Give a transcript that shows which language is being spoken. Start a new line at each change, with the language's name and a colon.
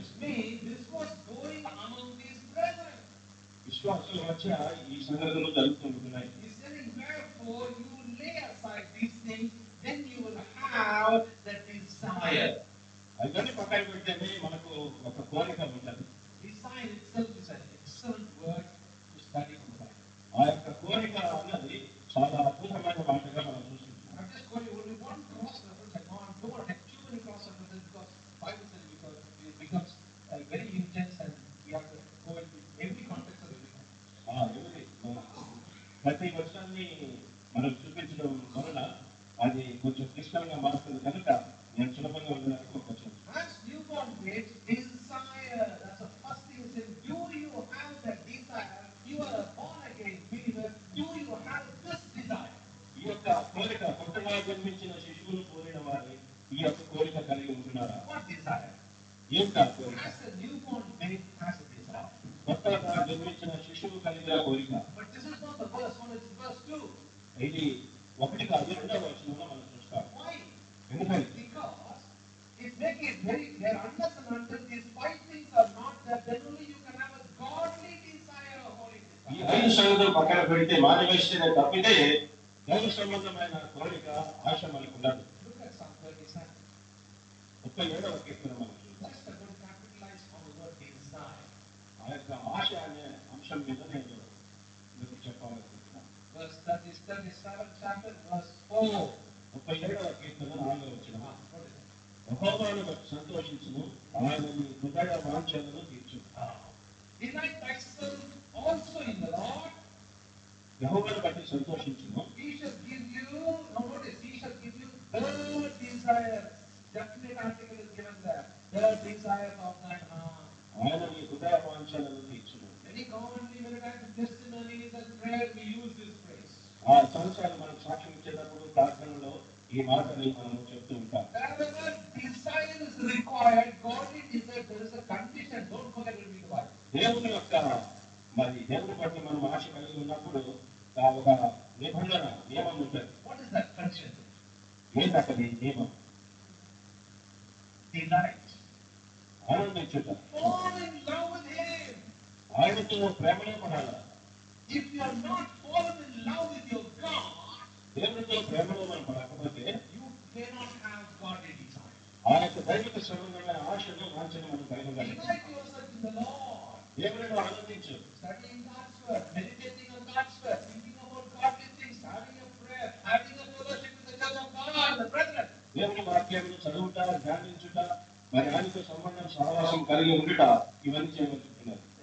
English: which means this was going among these brethren.
Telugu: విశ్వాసుల మధ్య ఈ సంగతులు జరుగుతుంటున్నాయి.
English: He's saying, therefore, you lay aside these things, then you will have the desire.
Telugu: అవన్నీ పక్కన పెడితేనే మనకు ఒక కోరిక ఉంటుంది.
English: Desire itself is an excellent word to study from the Bible.
Telugu: ఆ యొక్క కోరిక అన్నది చాలా అద్భుతమైన మాటగా మనం చూస్తున్నాం.
English: I'm just going to only one cross reference. I know I don't want to have too many cross references because Bible says it becomes very intense and we have to go into every context of every context.
Telugu: ప్రతి వచనాన్ని మనం చూపించడం వలన అది కొంచెం క్లిష్టంగా మారుతుంది కనుక నేను సులభంగా ఉండడానికి ఒక వచనం.
English: As newborn babes, desire. That's the first thing he said. Do you have that desire? You are a born again believer. Do you have this desire?
Telugu: ఈ యొక్క కోరిక కొత్తగా జన్మించిన శిశువును కోరిన వారి ఈ యొక్క కోరిక కలిగి ఉంటున్నారా?
English: What desire?
Telugu: ఏంటా కోరిక?
English: As a newborn babe has a desire.
Telugu: కొత్తగా జన్మించిన శిశువు కలిగిన కోరిక.
English: But this is not the first one, it's verse 2.
Telugu: ఇది ఒకటి కాదు, రెండవ వచనంలో మనం చూస్తాం.
English: Why?
Telugu: ఎందుకంటే
English: Because it makes it very clear, unless and until these 5 things are not there, then only you can have a godly desire, a holy
Telugu: ఈ
English: desire.
Telugu: 5 సంగతులు పక్కన పెడితే మానవేశ్వరే తప్పితే దైవ సంబంధమైన కోరిక ఆశ మనకు ఉండదు.
English: Look at Psalm 37.
Telugu: 37వ కీర్తన మనం చూద్దాం.
English: Let's going to capitalize on the word desire.
Telugu: ఆ యొక్క ఆశ అనే అంశం మీద నేను మీకు చెప్పాలనుకుంటున్నాను.
English: Verse 37 chapter, verse 4.
Telugu: 37వ కీర్తన 4వ వచనం.
English: What is it?
Telugu: యెహోవాను బట్టి సంతోషించుము, ఆయన నీ హృదయ వాంఛలను తీర్చును.
English: Delight thyself also in the Lord.
Telugu: యెహోవాను బట్టి సంతోషించుము.
English: He shall give you, now notice, he shall give you the desire. Definite article is given there. The desire of thine heart.
Telugu: ఆయన నీ హృదయ వాంఛలను తీర్చును.
English: Many commonly many times testimonies and prayer we use this phrase.
Telugu: ఆ సంవత్సరాలు మనం సాక్ష్యం ఇచ్చేటప్పుడు ప్రార్థనలో ఈ మాటని మనం చెప్తూ ఉంటాం.
English: Wherever desire is required, godly desire, there is a condition. Don't forget to read the Bible.
Telugu: దేవుని యొక్క మరి దేవుని బట్టి మనం ఆశ కలిగి ఉన్నప్పుడు ఒక నిబంధన నియమం ఉంటుంది.
English: What is that condition?
Telugu: ఏంటది నియమం?
English: Delight.
Telugu: ఆనందించుట.
English: Fall in love with Him.
Telugu: ఆయనతో ప్రేమలో పడాలి.
English: If you are not fallen in love with your God,
Telugu: దేవునితో ప్రేమలో మనం పడకపోతే
English: you cannot have godly desire.
Telugu: ఆ యొక్క దైవిక సంబంధమైన ఆశను వాంఛను మనం కలిగి ఉండాలి.
English: Delight yourself in the Lord.
Telugu: దేవునిలో ఆనందించు.
English: Studying God's word, meditating on God's word, thinking about godly things, having a prayer, having a fellowship with the church of God, the brethren.
Telugu: దేవుని వాక్యాలను చదువుట, ధ్యానించుట, మరి ఆయనతో సంబంధం సహవాసం కలిగి ఉండుట, ఇవన్నీ చేయబడుతున్నారు.